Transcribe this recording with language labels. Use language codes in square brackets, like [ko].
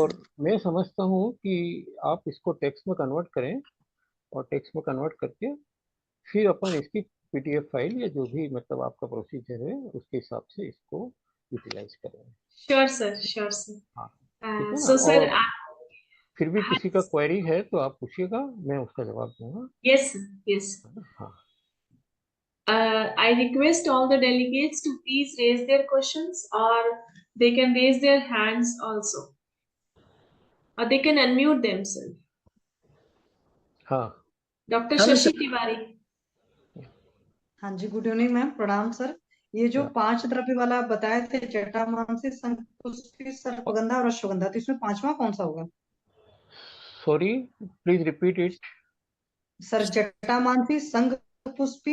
[hi] और मैं समझता हूँ कि आप इसको टेक्स्ट में कन्वर्ट करें, और टेक्स्ट में कन्वर्ट करके फिर अपन इसकी पीडीएफ फाइल या जो भी मतलब आपका प्रोसीजर है उसके हिसाब से इसको यूटिलाइज करें। [en] Sure sir, sure sir. [hi] हाँ, ठीक है ना। [en] so sir, [hi] और फिर भी किसी का क्वेरी है तो आप पूछिएगा, मैं उसका जवाब दूंगा। [en] yes yes, [hi] हाँ, [en] I request all the delegates to please raise their questions, or they can raise their hands also, or they can unmute themselves. [hi] हाँ, [en] Dr. Hello Shashi [hi] sir. [en] Tiwari. [hi] हाँ जी, गुड इवनिंग मैम, प्रणाम sir. ये जो या 5 द्रव्य वाला आप बताए थे, जटामांसी, शंखपुष्पी, सर्पगंधा और अश्वगंधा, तो इसमें 5वां कौन सा होगा? [en] Sorry, please repeat it. [hi] Sir, jatamansi, Shankhpushpi,